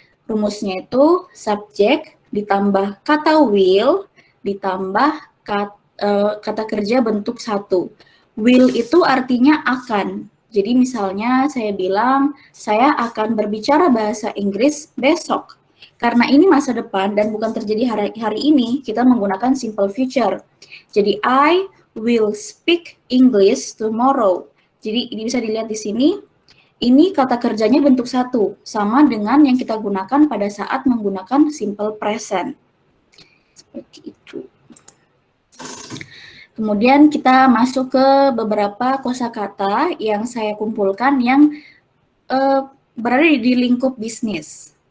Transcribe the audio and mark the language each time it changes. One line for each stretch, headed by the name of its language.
Indonesian: Rumusnya itu subjek ditambah kata will ditambah kata kerja bentuk 1. Will itu artinya akan. Jadi misalnya saya bilang, saya akan berbicara bahasa Inggris besok. Karena ini masa depan dan bukan terjadi hari ini, kita menggunakan simple future. Jadi
English: I will speak English tomorrow.
Indonesian: Jadi ini bisa dilihat di sini. Ini kata kerjanya bentuk 1, sama dengan yang kita gunakan pada saat menggunakan simple present. Seperti itu. Kemudian kita masuk ke beberapa kosakata yang saya kumpulkan yang berada di lingkup bisnis.